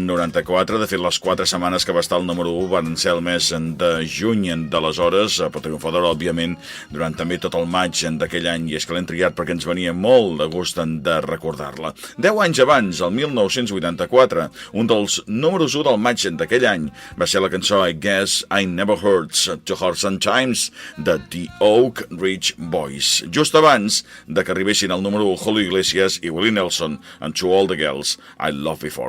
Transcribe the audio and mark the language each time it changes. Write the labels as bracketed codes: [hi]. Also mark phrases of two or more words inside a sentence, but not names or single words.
[ca] De fet, les 4 setmanes que va estar al número 1 van ser el mes de juny d'aleshores, però triomfadora, òbviament, durant també tot el maig d'aquell any, i és que l'hem triat perquè ens venia molt de gust de recordar-la. 10 anys abans, el 1984, un dels números 1 del maig d'aquell any va ser la cançó I Guess I Never Heard to Heart Sometimes de The Oak Ridge Boys. Just abans de que arribessin al número 1 Julio Iglesias i Willie Nelson and To All the Girls I Loved Before.